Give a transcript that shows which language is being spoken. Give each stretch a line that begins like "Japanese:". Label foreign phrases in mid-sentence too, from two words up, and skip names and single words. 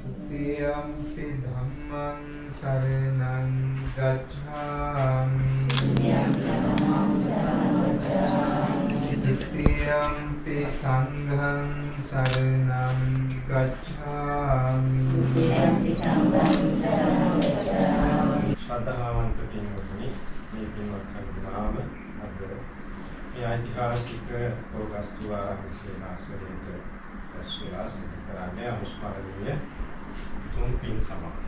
Pali: Tiyampi dhammang saranang gacchami. Tiyampi sanghang saranang gacchami.
Sinhala: ශ්‍රද්ධාවන්ත පින්වතුනි, මේ පින්වත් කරුණාව අද මේ ඓතිහාසික ඕගස්තු ආරම්භ සේනාසනයේට ඇස්වලා සිදු කරන්නේ අනුස්මරණීය තුන් පින්කම.